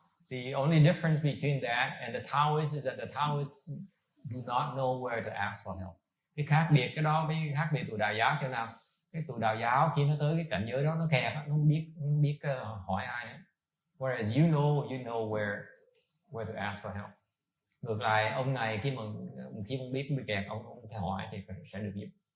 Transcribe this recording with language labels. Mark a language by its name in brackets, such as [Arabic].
[English] The only difference between that and the Taoists is that the Taoists do not know where to ask for help. [Vietnamese] Cái khác biệt cái đó với khác biệt tụi Đạo giáo thế nào? Cái tụi Đạo giáo khi nó tới cái cảnh giới đó nó kẹt, nó không biết hỏi ai. [English] Whereas you know where to ask for help. [Vietnamese] Ngược lại ông này khi mà biết bị kẹt, ông phải hỏi thì sẽ được giúp.